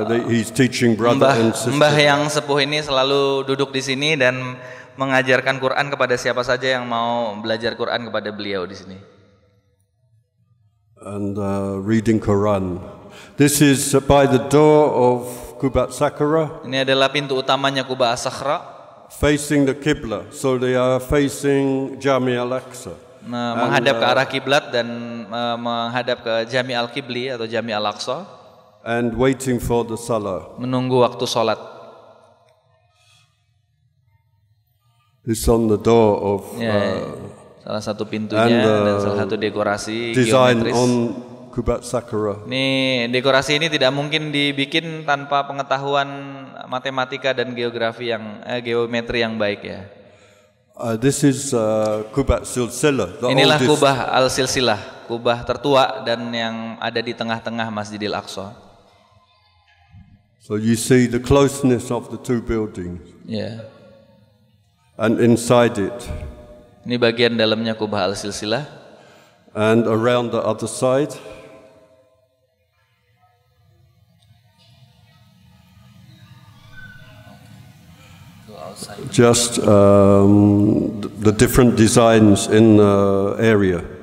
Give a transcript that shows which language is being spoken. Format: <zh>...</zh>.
<en>He's teaching brother and sister.</en> <id>Mbah yang sepuh ini selalu duduk di sini dan mengajarkan Quran kepada siapa saja yang mau belajar Quran kepada beliau di sini.</id> <en>And reading Quran. This is by the door of Kubat Sakura.</en> <id>Ini adalah pintu utamanya Quba As-Sakhra.</id> <en>Facing the Qibla, so they are facing Jami Al-Aqsa.</en> <id>Menghadap ke arah kiblat dan menghadap ke Jami Al-Qibli atau Jami Al-Aqsa.</id> <en>And waiting for the Salah.</en> <id>Menunggu waktu sholat.</id> <en>It's on the door of</en> <id>salah satu pintunya dan salah satu dekorasi</id> <en>design</en> <id>geometris.</id> <en>on Kubat Sakura.</en> <id>Ini dekorasi ini tidak mungkin dibikin tanpa pengetahuan matematika dan geometri yang baik ya.</id> <en>This is Kubat Silsilah, the</en> <id>Inilah</id> <en>oldest.</en> <id>Kubah Al-Silsilah, kubah tertua dan yang ada di tengah-tengah Masjidil Aqsa.</id> <en>So you see the closeness of the two buildings.</en> <id>Ya.</id> <en>And inside it.</en> <id>Ini bagian dalamnya Kubah Al-Silsilah.</id> <en>And around the other side. Just the different designs in the area.</en>